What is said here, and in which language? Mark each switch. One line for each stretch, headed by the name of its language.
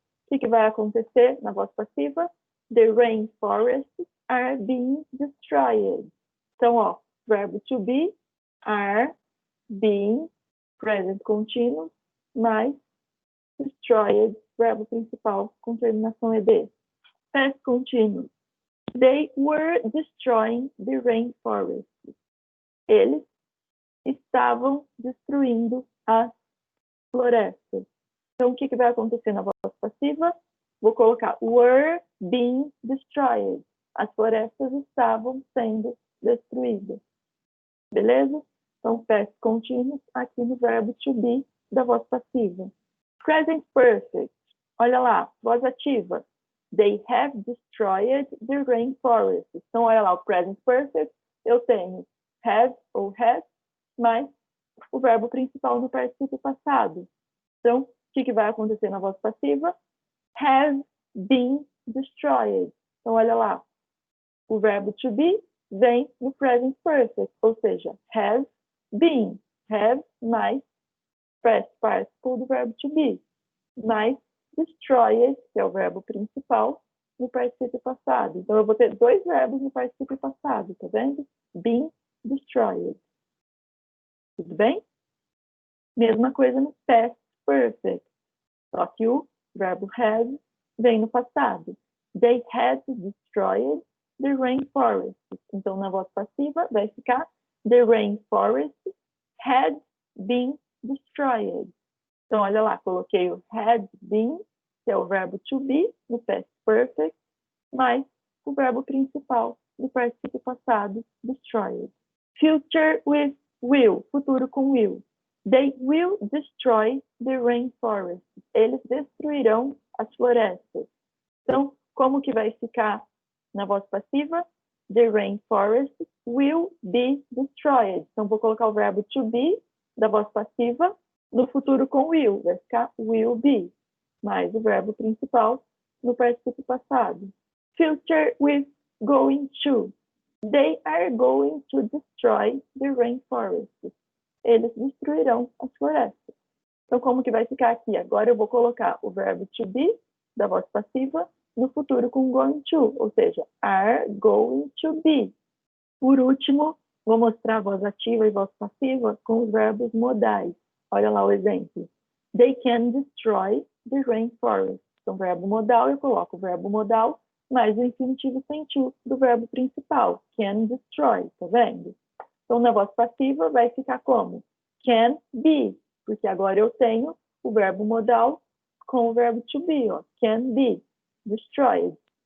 Portuguese: O que vai acontecer na voz passiva?
English: The rainforests are being destroyed.
Portuguese: Então, ó, verbo to be, are, being, present continuous, mais destroyed, verbo principal com terminação ed. Past continuous.
English: They were destroying the rainforest.
Portuguese: Eles estavam destruindo as florestas. Então, o que vai acontecer na voz passiva? Vou colocar
English: were being destroyed.
Portuguese: As florestas estavam sendo destruídas. Beleza? Então, past continuous aqui no verbo to be da voz passiva. Present perfect. Olha lá, voz ativa.
English: They have destroyed the rainforest.
Portuguese: Então, olha lá, o present perfect, eu tenho have ou has, mais o verbo principal no particípio passado. Então, o que vai acontecer na voz passiva?
English: Have been destroyed.
Portuguese: Então, olha lá, o verbo to be vem no present perfect, ou seja, has been. Have mais past participle do verbo to be, mais destroyed, que é o verbo principal, no particípio passado. Então, eu vou ter dois verbos no particípio passado, tá vendo?
English: Been destroyed.
Portuguese: Tudo bem? Mesma coisa no past perfect. Só que o verbo had vem no passado.
English: They had destroyed the rainforest.
Portuguese: Então, na voz passiva, vai ficar
English: the rainforest had been destroyed.
Portuguese: Então, olha lá, coloquei o had been, que é o verbo to be, no past perfect, mais o verbo principal do particípio passado, destroyed.
English: Future with will,
Portuguese: futuro com will.
English: They will destroy the rainforest.
Portuguese: Eles destruirão as florestas. Então, como que vai ficar na voz passiva?
English: The rainforest will be destroyed.
Portuguese: Então, vou colocar o verbo to be da voz passiva no futuro com will. Vai ficar will be, mais o verbo principal no particípio passado.
English: Future with going to. They are going to destroy the rainforest.
Portuguese: Eles destruirão as florestas. Então, como que vai ficar aqui? Agora eu vou colocar o verbo to be, da voz passiva, no futuro com going to, ou seja,
English: are going to be.
Portuguese: Por último, vou mostrar a voz ativa e voz passiva com os verbos modais. Olha lá o exemplo.
English: They can destroy the rainforest.
Portuguese: Então, verbo modal, eu coloco o verbo modal mais o infinitivo sem to do verbo principal, can destroy, tá vendo? Então, na voz passiva, vai ficar como? Can be, porque agora eu tenho o verbo modal com o verbo to be, ó,
English: can be destroyed.